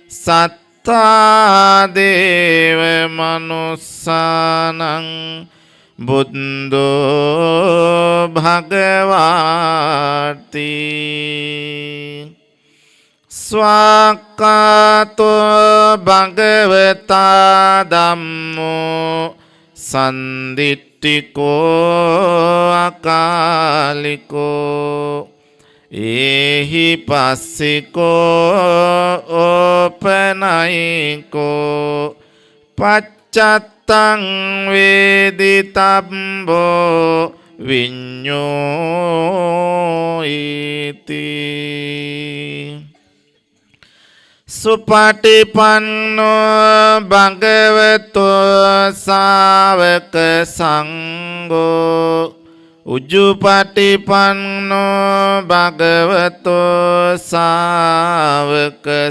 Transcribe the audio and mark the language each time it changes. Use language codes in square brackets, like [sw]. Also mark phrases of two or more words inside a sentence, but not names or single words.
[pi] සත්තා දේව මනුස්සානං බුද්ධෝ භගවාති ස්වාක්ඛාතෝ භගවතා ධම්මෝ සන්දිට්ඨිකෝ අකාලිකෝ ඒහි පස්සිකෝ ඕපනයිකෝ පච්චත්තං වේදිතබ්බෝ විඤ්ඤෝ ඉති සුපටිපන්නෝ භගවතෝ ශාවක සංඝෝ උජුපටිපන්නෝ භගවතෝ ශාවක